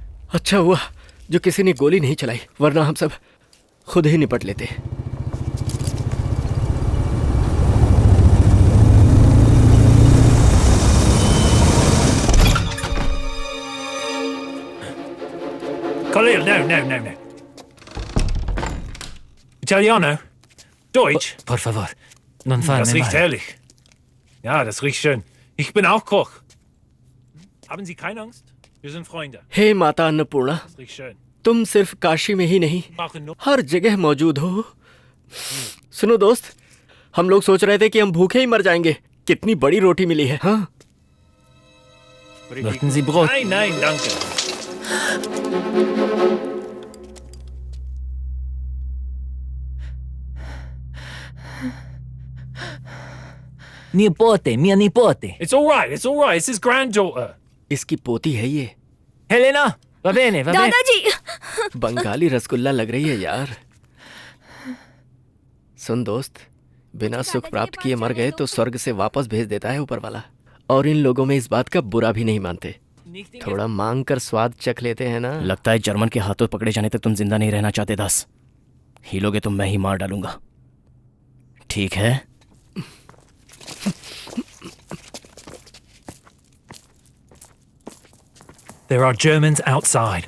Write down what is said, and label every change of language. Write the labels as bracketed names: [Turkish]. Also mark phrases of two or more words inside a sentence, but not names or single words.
[Hindi] अच्छा हुआ जो किसी ने गोली नहीं चलाई, वरना हम सब खुद ही निपट लेते। [English] Khalil, no. [Italian] Italiano? Deutsch? Por favor, non farmi [German] Das riecht [Italian] male. [German] herrlich. Ja, das riecht schön. Ich bin auch Koch. Haben Sie keine Angst? Wir sind Freunde. [Hindi] हे माता अन्नपूर्णा, [German] Das riecht schön. [Hindi] तुम सिर्फ काशी में ही नहीं [German] Brauchen nur [Hindi] हर जगह मौजूद हो। सुनो दोस्त, हम लोग सोच रहे थे कि हम भूखे ही मर जाएंगे। कितनी बड़ी रोटी मिली है। हाँ [German] Möchten Sie Brot? Nein, danke. [Italian] Nipote, mia nipote. [English] It's all right. It's his granddaughter. [Hindi] इसकी पोती है ये। [Italian] Helena, va bene, va bene. [Hindi] दादाजी बंगाली रसगुल्ला लग रही है यार। सुन दोस्त, बिना सुख प्राप्त किए मर गए तो स्वर्ग से वापस भेज देता है ऊपर वाला। और इन लोगों में इस बात का बुरा भी नहीं मानते। थोड़ा मांग कर स्वाद चख लेते हैं ना। लगता है जर्मन के हाथों पकड़े जाने तक तुम जिंदा नहीं रहना चाहते दास। हिलोगे तो मैं ही मार डालूंगा, ठीक है? [English] There are Germans outside.